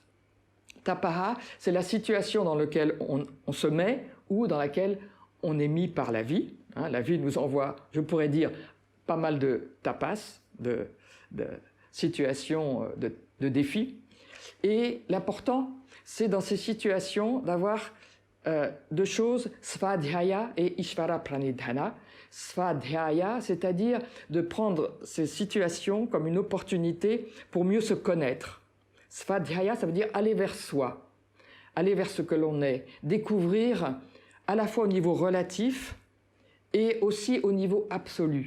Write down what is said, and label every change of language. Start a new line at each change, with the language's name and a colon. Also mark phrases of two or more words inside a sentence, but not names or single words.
French: Tapaha, c'est la situation dans laquelle on se met ou dans laquelle on est mis par la vie. Hein, la vie nous envoie, je pourrais dire, pas mal de tapas, de situations de défis. Et l'important, c'est dans ces situations d'avoir deux choses, svadhyaya et
Sanskrit: ishvara pranidhana.
French: Svadhyaya, c'est-à-dire de prendre ces situations comme une opportunité pour mieux se connaître. Svadhyaya, ça veut dire aller vers soi, aller vers ce que l'on est, découvrir à la fois au niveau relatif et aussi au niveau absolu.